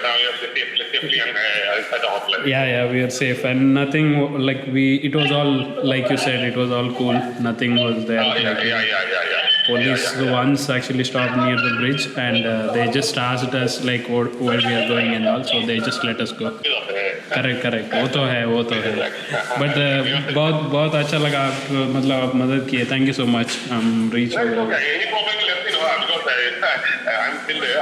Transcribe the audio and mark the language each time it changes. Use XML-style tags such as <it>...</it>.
<en>Now you're safely at the hotel. yeah, we are safe and nothing like it was all like you said, it was all cool. Nothing was there. Like, Yeah. police once actually stopped near the bridge and they just asked us like where we are going and all, so they just let us go. Okay.</en> <hi>Correct वो तो है but बहुत अच्छा लगा आप मतलब आप मदद किए</hi> <en>thank you so much</en> <hi>reach</hi> <en>No, it's okay. Any problem, let me know because I'm still there.</en>